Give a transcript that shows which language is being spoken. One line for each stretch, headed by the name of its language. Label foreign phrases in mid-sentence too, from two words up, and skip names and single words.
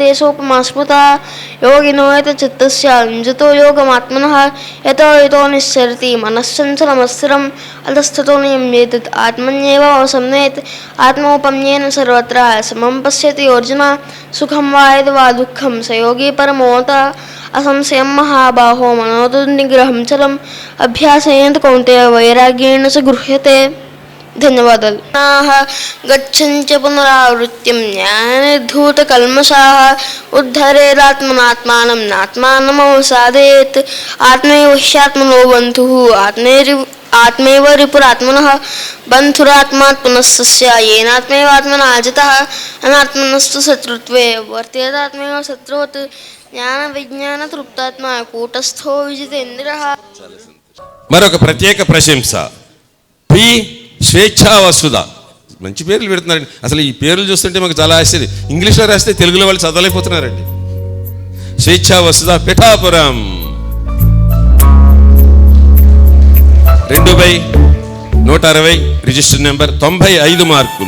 Sanskrit: सोपमा स्मृता योगिनो यतचित्तस्य युञ्जतो योगमात्मनः यतो यतो निश्चरति मनश्चञ्चलमस्थिरम् अधस्ततो नियम्येतत् आत्मन्येव अवसम्नेत् आत्मौपम्येन सर्वत्र समं पश्यति अर्जुन सुखं वा यद् वा दुःखं स योगी परमोऽतः असंशयं महाबाहो मनोदुर्निग्रहं चलम् अभ्यासेन कौन्तेय वैराग्येण च गृह्यते. ధన్యవాదాలు. గచ్చంత్య పునరావృత్తిం జ్ఞాననిర్ధూతకల్మషాः ఉద్ధరేదాత్మనాత్మానం నాత్మానమవసాదయేత్ ఆత్మైవ హ్యాత్మనో బంధుః ఆత్మైవ రిపురాత్మనः బంధురాత్మాత్మనస్తస్య येनात्मैवात्मना जितः अनात्मनस्तु शत्रुत्वे वर्तेदात्मैव शत्रुवत् జ్ఞానవిజ్ఞానతృప్తాత్మా కూటస్థో విజితేంద్రియः.
Telugu: మరొక ప్రత్యేక ప్రశంస. పి స్వేచ్ఛా వసుధ. మంచి పేర్లు పెడుతున్నారండి. అసలు ఈ పేర్లు చూస్తుంటే మాకు చాలా ఆశ్చర్యం. ఇంగ్లీష్లో రాస్తే తెలుగులో వాళ్ళు చదవలేకపోతున్నారండి. స్వేచ్ఛా వసుధ పిఠాపురం 2/160
English: register number
Telugu: 95 మార్కులు.